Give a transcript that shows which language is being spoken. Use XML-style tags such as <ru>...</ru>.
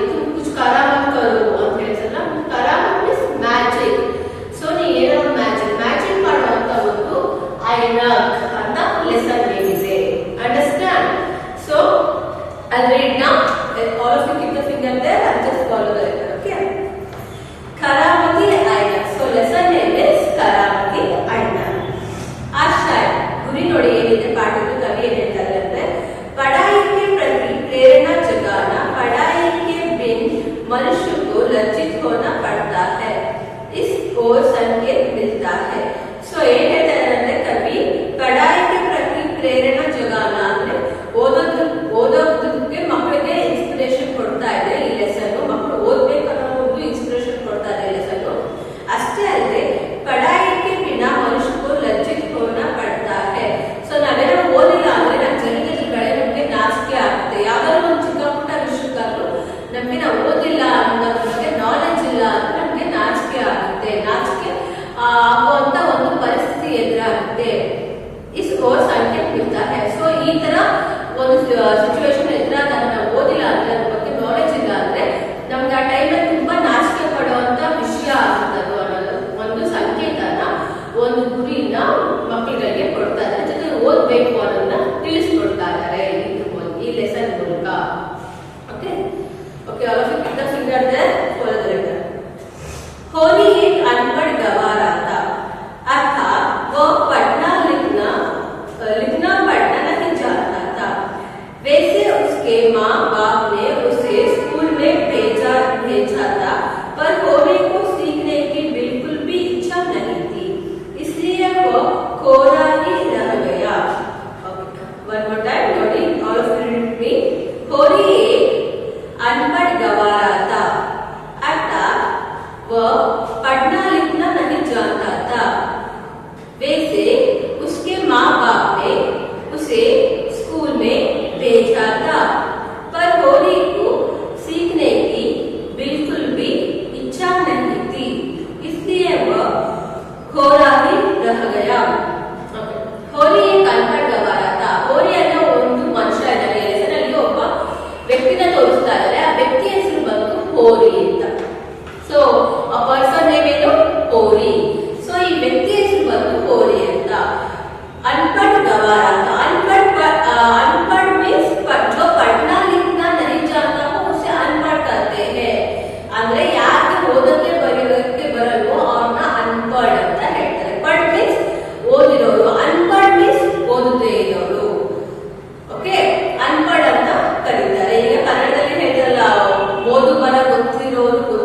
<hi>तुम कुछ करामत करो</hi> <kn>ಅಂತ ಹೇಳ್ತಾರಲ್ಲ.</kn> <hi>करामत मीन्स मैजिक.</hi> <kn>ಸೊ ನೀ ಏನೋ ಮ್ಯಾಜಿಕ್ ಮಾಡುವಂತ ಒಂದು ಐನರ್ ಅಂತ ಲೆಸನ್ ಇದೆ.</kn> <en>Understand? So I'll read now. All of you keep the finger there and just follow the letter. Okay? Karamati Ainar. So lesson name is Karamati Ainar.</en> <kn>ಆಶಯ ಗುರಿ ನೋಡಿ ಏನಿದೆ ಪಾಠದ ಕವಿ ಏನ್ ಹೇಳ್ತಾರೆ ಅಂದ್ರೆ</kn> <hi>पढ़ाई के प्रति प्रेरणा जगाना, पढ़ाई के बिन मनुष्य को लज्जित होना पड़ता है, इस ओर संकेत मिलता है.</hi> <kn>सो ಏನ್ ಹೇಳ್ತಾರೆ ಅಂದ್ರೆ ಕವಿ</kn> <hi>पढ़ाई के प्रति प्रेरणा जगाना</hi> <kn>ಅಂದ್ರೆ ಓದೋದಕ್ಕೆ ಮಕ್ಕಳಿಗೆ ಇನ್ಸ್ಪಿರೇಷನ್ ಕೊಡ್ತಾ ಇದೆ ಈ ಲೆಸನ್. ಮಕ್ಕಳು ಓದ್ಬೇಕು ಅನ್ನೋ ಒಂದು ಇನ್ಸ್ಪಿರೇಷನ್ ಕೊಡ್ತಾ ಇದೆ ಈ ಲೆಸನ್. ಅಷ್ಟೇ ಅಲ್ಲದೆ</kn> <hi>पढ़ाई के बिना मनुष्य को लज्जित होना पड़ता है.</hi> <kn>ಸೊ ನಾವೇನೋ ಓದಿಲ್ಲ ಅಂದ್ರೆ ನಮ್ಮ ಜನಗಳಿಗೆ ನಮಗೆ ನಾಚಿಕೆ ಆಗುತ್ತೆ. ಯಾವ್ದಾದ್ರು ಒಂದು ಚಿಕ್ಕ ಪುಟ್ಟ ವಿಷಯಕ್ಕಾದ್ರೂ ನಮಗೆ ನಾವು ಓದಿಲ್ಲ ಅನ್ನೋದ್ರ ಬಗ್ಗೆ ನಾಲೆಜ್ ಇಲ್ಲ ಅಂದ್ರೆ ನಮಗೆ ನಾಚಿಕೆ ಆಗುತ್ತೆ. ನಾಚಿಕೆ ಆಗುವಂತ ಒಂದು ಪರಿಸ್ಥಿತಿ ಎದುರಾಗುತ್ತೆ.</kn> <hi>ಇಸ್ ಓರ್ ಸಂಖ್ಯೆ ಮಿಲ್ತಾ ಹೈ.</hi> <kn>ಸೊ ಈ ತರ ಒಂದು ಸಿಚುವೇಶನ್ ಎದುರಾದಾಗ ನಾವು ಓದಿಲ್ಲ ಅಂದ್ರೆ ಅದ್ರ ಬಗ್ಗೆ ನಾಲೆಜ್ ಇಲ್ಲ ಅಂದ್ರೆ ನಮ್ಗೆ ಆ ಟೈಮಲ್ಲಿ ತುಂಬಾ ನಾಚಿಕೆ ಪಡುವಂತ ವಿಷಯ ಆಗುತ್ತೆ. ಅದು ಅನ್ನೋದು ಒಂದು ಸಂಕೇತನ, ಒಂದು ಗುರಿನ ಮಕ್ಕಳಿಗೆ ಕೊಡ್ತಾ ಇದ್ದಾರೆ. ಜೊತೆ ಓದ್ಬೇಕು ಅನ್ನೋದನ್ನ ತಿಳಿಸ್ಕೊಡ್ತಾ ಇದ್ದಾರೆ ಈ ಲೆಸನ್ ಮೂಲಕ.</kn> <en>Okay okay all of you keep the finger there, follow the letter.</en> <hi>Holi एक अनपढ़ गवारा था, अर्थात वो पढ़ना लिखना पढ़ना नहीं जानता था. वैसे उसके माँ बाप ने उसे स्कूल में भेजा था, पर होली को सीखने की बिल्कुल भी इच्छा नहीं थी, इसलिए वो कोरा ही रह गया.</hi> <en>One more time, noting all of you read me.</en> <hi>Holi एक अनपढ़ गवारा था, अर्थात वह पढ़ना लिखना नहीं जानता था. वैसे उसके माँ बाप ने उसे स्कूल में भेजा था, पर होली को सीखने की बिल्कुल भी इच्छा नहीं थी, इसलिए वह कोरा ही रह गया. ಹೋಲಿ एक अनपढ़ गवारा था.</hi> <kn>ಹೋಲಿ ಅನ್ನೋ ಒಂದು ಮನುಷ್ಯ ಇದ್ದಾನೆ. ಹೆಸರಲ್ಲಿ ಒಬ್ಬ ವ್ಯಕ್ತಿನ ತೋರಿಸ್ತಾ ಇದ್ದಾರೆ. ಆ ವ್ಯಕ್ತಿ ಹೆಸರು ಬಂದು ಹೋಲಿ ಅಂತ. ಸೊ ಆ ಪರ್ಸನ್ ನೇಮ್ ಏನು? ಹೋಲಿ. ಸೊ ಈ ವ್ಯಕ್ತಿ ಹೆಸರು ಬಂದು ಹೋಲಿ ಅಂತ.</kn> <hi>अनपढ़ गवारा था. अनपढ़ मीन्स जो पढ़ना लिखना नहीं जानता हो उसे अनपढ़ कहते हैं.</hi> <kn>ಅಂದ್ರೆ ಯಾರಿಗೆ ಓದಕ್ಕೆ ಬರೆಯೋದಕ್ಕೆ ಬರಲ್ವೋ ಅವ್ರನ್ನ ಅನ್ಪढ़ ಅಂತ ಹೇಳ್ತಾರೆ. ಪढ़ मीन्स ಓದಿರೋರು, ಅನ್ಪढ़ मीन्स ಓದದೇ ಇರೋರು. ಓಕೆ, ಅನ್ಪढ़ ಅಂತ ಕರೀತಾರೆ. ಈಗ ಕನ್ನಡದಲ್ಲಿ ಹೇಳ್ತಾರಲ್ಲ ಓದು ಬರ ಗೊತ್ತಿರೋರು</kn>